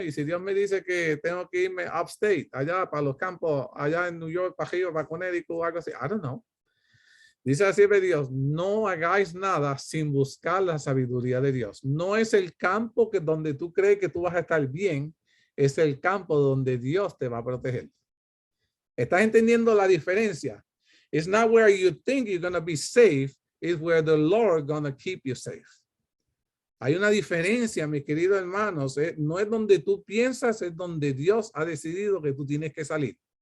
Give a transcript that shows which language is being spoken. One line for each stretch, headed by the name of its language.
Spanish: Y si Dios me dice que tengo que irme upstate, allá para los campos, allá en New York, para Río, para Connecticut, o algo así,
English: I don't know.
Spanish: Dice así de Dios, no hagáis nada sin buscar la sabiduría de Dios. No es el campo que donde tú crees que tú vas a estar bien, es el campo donde Dios te va a proteger. ¿Estás entendiendo la diferencia?
English: It's not where you think you're going to be safe, it's where the Lord going to keep you safe.
Spanish: Hay una diferencia, mis queridos hermanos. No es donde tú piensas, es donde Dios ha decidido que tú tienes que salir.